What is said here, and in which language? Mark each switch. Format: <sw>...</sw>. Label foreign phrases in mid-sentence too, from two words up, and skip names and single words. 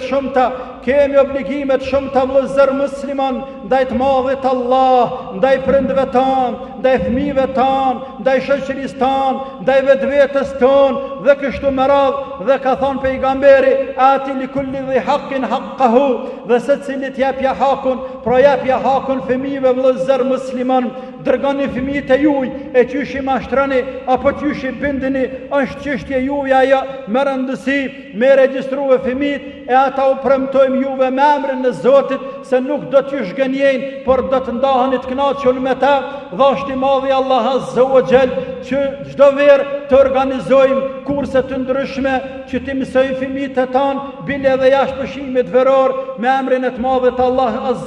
<sq>shumëta, kemi obligimet shumëta vëllezër musliman, ndaj të madhit Allah, ndaj prindve tanë, ndaj fëmijëve tanë, ndaj shoqërisë tanë, ndaj vetvetes tonë, dhe kështu me radhë, dhe ka thonë pejgamberi,</sq> <ar>أعط لكل ذي حق حقه,</ar> <sq>dhe se cilit japja hakun, pra japja hakun fëmijëve vëllezër musliman, dërgoni fëmijët e juaj, e qysh i mashtroni apo qysh i bindeni, është çështje juaj ajo, me rëndësi, me regjistruar fëmijët, e ata u premtojmë juve me emrin e Zotit se nuk do t'ju shgënjejnë, por do të ndaheni të kënaqur me ta, dhe është i madhi Allah</sq> <ar>عز وجل</ar> <sq>që çdo verë të organizojmë kurse të ndryshme që të mësojmë fëmijët e tanë bile dhe jashtë pushimit veror me emrin e të madhit Allah Azza</sq>